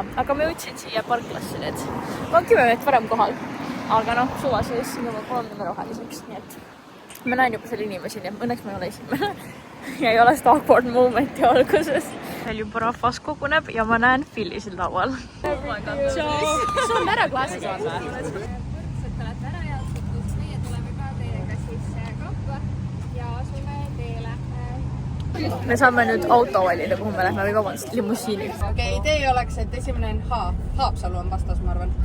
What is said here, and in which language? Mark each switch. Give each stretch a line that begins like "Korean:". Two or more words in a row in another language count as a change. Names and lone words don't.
Estonian: Aga ma jõudsin siia parklasse nüüd. Ma olen 10 minutit varem kohal, aga noh, suva sees siin juba 3 roheliseks, nii et ma näen juba selle inimesi, nii et õnneks ma ei ole esimene ja ei ole seda awkward momenti alguses. Veel juba rahvas koguneb ja ma näen Phillysid laual.
English: Oh my god,
Estonian: sul on ära klassi saanud või? Olete ära jaotatud, meie tuleme ka teiega siis kaupa ja asume teele. Me saame nüüd auto valida, kuhu me lähme või vabandust, limusiini. Okei, idee oleks, et esimene on Haapsalu on vastas, ma arvan.